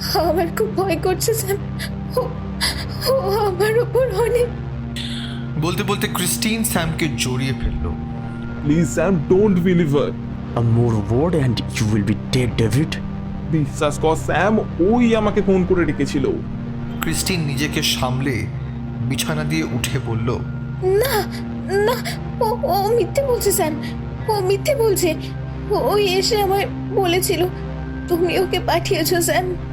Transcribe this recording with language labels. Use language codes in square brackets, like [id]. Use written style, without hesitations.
[bn] আমার খুব ভয় করছে স্যাম, ও আমার উপর অনেক। বলতে বলতে ক্রিস্টিন স্যামকে জড়িয়ে ফেলল। [en] Please Sam, don't believe her. A more word and you will be dead, David. [bn] বিশ্বাস কর স্যাম, ওই আমাকে ফোন করে ডেকেছিল। ক্রিস্টিন নিজেকে সামলে বিছানা দিয়ে উঠে বলল, না না, ও মিথ্যে বলছে স্যাম, ও মিথ্যে বলছে। ওই এসে আমায় বলেছিল তুমি ওকে পাঠিয়েছো স্যাম।